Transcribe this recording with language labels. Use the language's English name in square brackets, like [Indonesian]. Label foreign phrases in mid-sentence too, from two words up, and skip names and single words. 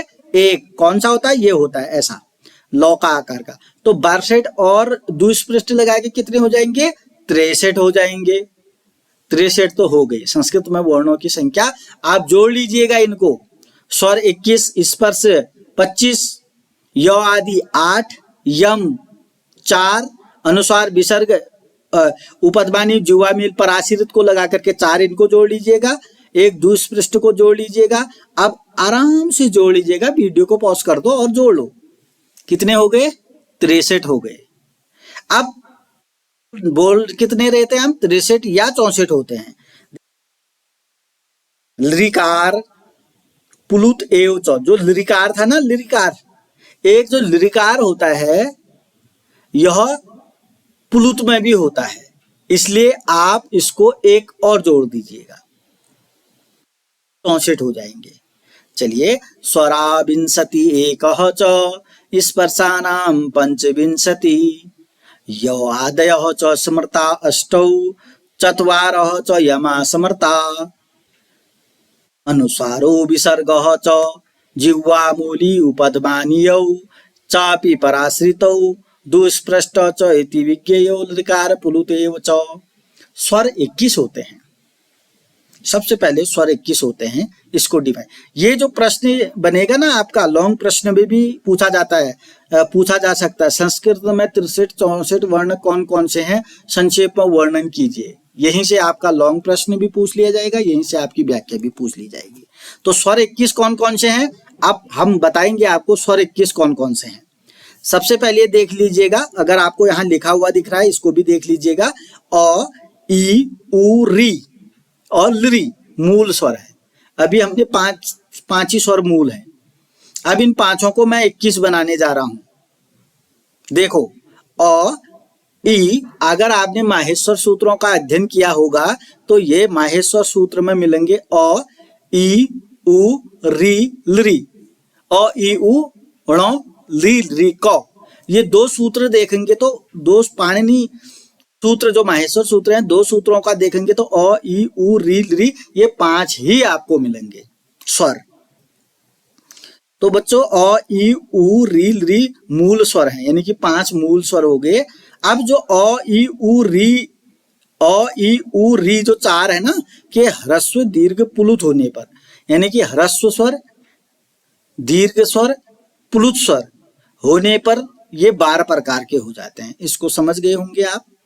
[Hindi] एक। कौन सा होता है? ये होता है ऐसा, लौ का आकार का। तो 62 और दुस्पृष्ट लगा के कितने हो जाएंगे? 63 हो जाएंगे। 63 तो हो गए। संस्कृत में वर्णों की संख्या आप जोड़ लीजिएगा इनको। स्वर 21, स्पर्श 25, य आदि 8, यम 4, अनुस्वार विसर्ग उपध्मानी जिह्वामील पराश्रित को लगा करके 4 इनको जोड़ लीजिएगा, एक दुस्पृष्ट को जोड़ लीजिएगा। अब आराम से जोड़ लीजिएगा, वीडियो को पॉज कर दो और जोड़ लो। कितने हो गए? 63 हो गए। अब बोल कितने रहते हैं हम? 63 या 64 होते हैं। [Sanskrit] लिरिकार पुलुत एव च, [Hindi] जो लिरिकार था ना, लिरिकार, एक जो लिरिकार होता है यह पुलुत में भी होता है, इसलिए आप इसको एक और जोड़ दीजिएगा, 64 हो जाएंगे। चलिए, [Sanskrit] स्वराविंशति एकः च स्पर्शानां पंचविंशति, यो आदयः च स्मृता अष्टौ चत्वारः च यमा स्मृता, अनुसारो विसर्गः च जिह्वामूली उपद्मानीयौ चापि पराश्रितौ दुष्पृष्ट च इति विज्ञेयो लकार पुलुतेव च। [Hindi] स्वर 21 होते हैं। सबसे पहले स्वर 21 होते हैं, इसको डिफाइन। ये जो प्रश्न बनेगा ना आपका, लॉन्ग प्रश्न में भी पूछा जाता है, पूछा जा सकता है, संस्कृत में 63-64 वर्ण कौन कौन से हैं, संक्षेप में वर्णन कीजिए। यहीं से आपका लॉन्ग प्रश्न भी पूछ लिया जाएगा, यहीं से आपकी व्याख्या भी पूछ ली जाएगी। तो स्वर 21 कौन कौन से हैं, अब हम बताएंगे आपको स्वर 21 कौन कौन से हैं। सबसे पहले देख लीजिएगा, अगर आपको यहाँ लिखा हुआ दिख रहा है इसको भी देख लीजिएगा। अ, ई, उ, री और लृ मूल स्वर है। अभी हमने पांच ही स्वर मूल है। अब इन पांचों को मैं 21 बनाने जा रहा हूं। देखो, अ, ई, अगर आपने माहेश्वर सूत्रों का अध्ययन किया होगा तो ये माहेश्वर सूत्र में मिलेंगे। अ, [Sanskrit] ई, उ, री, लृ, अ, ई, उ, ण, ली, री, क। [Hindi] ये दो सूत्र देखेंगे तो दो पाणिनि सूत्र जो माहेश्वर सूत्र हैं, दो सूत्रों का देखेंगे तो अ, ई, उ, री, लृ, ये 5 ही आपको मिलेंगे स्वर। तो बच्चों, अ, ई, उ, री, लृ मूल स्वर हैं, यानी कि 5 मूल स्वर हो गए। अब जो अ, ई, उ, री, अ, ई, उ, री जो 4 है ना, कि ह्रस्व दीर्घ पुलुत होने पर, यानी कि ह्रस्व स्वर, दीर्घ स्वर, पुलुत स्वर होने पर ये 12 प्रकार के हो जाते हैं। इसको समझ गए होंगे आप।